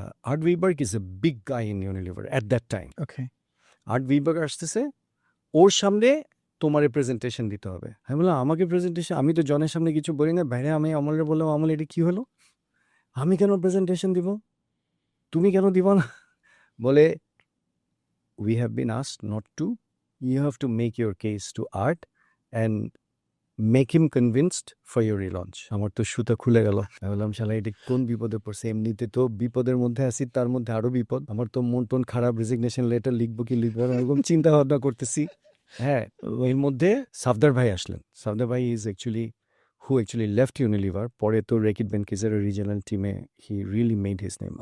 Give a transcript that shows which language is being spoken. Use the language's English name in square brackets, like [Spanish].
[English] Art ভিবার্ক is a big guy in Unilever at that time. Okay [Bangla] art ভিবার্ক আসতেছে, ওর সামনে তোমার presentation দিতে হবে। আমি বললাম, আমাকে প্রেজেন্টেশন? আমি তো জনের সামনে কিছু বলি না। বাইরে আমি আমলের বললাম, আমল এটা কি হলো, আমি কেন প্রেজেন্টেশন দিব, তুমি কেন দিব না? [English] বলে, we have been asked not to, you have to make your case to art and make him convinced for your relaunch. [Bangla] আমার তো সুতা খুলে গেল। আমি বললাম, শালা এটা কোন বিপদে পড়ছে, এমনিতে তো বিপদের মধ্যে আছি, তার মধ্যে আরো বিপদ। আমার তো মন টন খারাপ, রেজিগনেশন লেটার লিখবো কি লিখবো না, এরকম চিন্তা ভাবনা করতেছি। হ্যাঁ, এর মধ্যে সাফদার ভাই আসলেন। [English] সাফদার ভাই is actually who actually left Unilever, [Bangla] পরে তো রেকিট বেনকিজের রিজিওনাল টিমে [English] He really made his name.